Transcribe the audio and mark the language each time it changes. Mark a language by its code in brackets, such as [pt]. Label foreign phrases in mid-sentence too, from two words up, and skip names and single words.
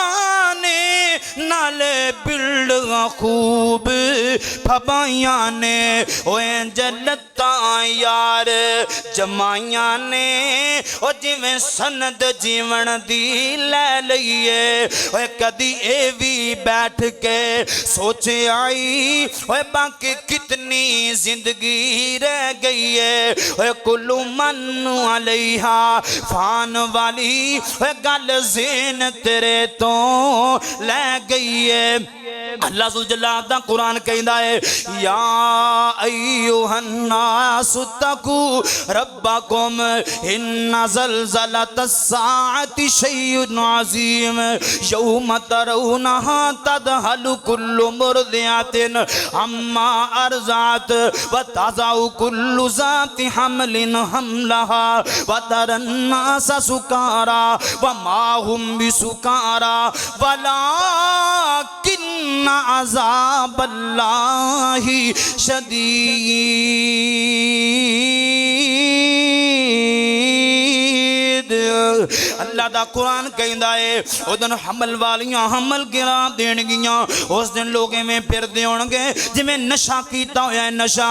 [pa] نے نالے بلڈنگاں خوب فبائیاں نے او انج لتاں یار جمائیاں نے او جیویں سند جیون دی لے لئیے اوئے کدی اے وی بیٹھ کے سوچے آئی اوئے باقی کنی زندگی رہ گئی ہے اوئے [ar] كل من عليها فان [pa] والی اوئے گل زین تیرے تو لے گئی ہے. اللہ ذوالجلال دا قرآن کہندا ہے [ar] يا أيها الناس تقوا ربكم إن زلزلة الساعة شيء عظيم يوم ترونها تذهل كل مرضعة عما أرضعت و تضع كل ذات حمل حملها و ترى الناس سكارى و ما هم بسكارى ولكن عذاب الله شديد. [pa] اللہ دا قرآن کہندا ہے اس دن حمل والیاں حمل گرا دینگیاں اس دن لوک میں پھردے ہونگے جیویں نشہ کیتا ہویا ہے نشہ.